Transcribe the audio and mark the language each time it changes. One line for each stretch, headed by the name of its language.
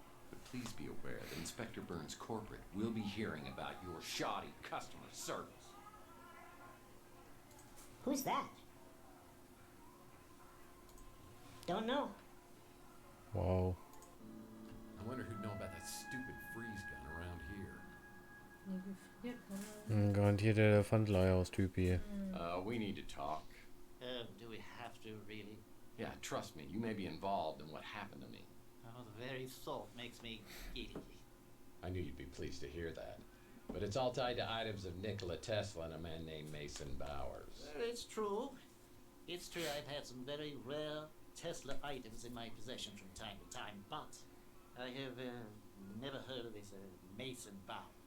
English: But please be aware that Inspector Burns' corporate will be hearing about your shoddy customer service. Who's that? Don't know. Wow. I wonder who'd know about that stupid freeze gun around here.
German: Garantiert der Pfandleihhaus-Typ hier.
English: We need to talk. Do we have to, really? Yeah, trust me, you may be involved in what happened to me. Oh, the very thought makes me giddy. I knew you'd be pleased to hear that. But it's all tied to items of Nikola Tesla and a man named Mason Bowers. It's true. It's true I've had some very rare Tesla items in my possession from time to time, but I have never heard of this Mason Bowers.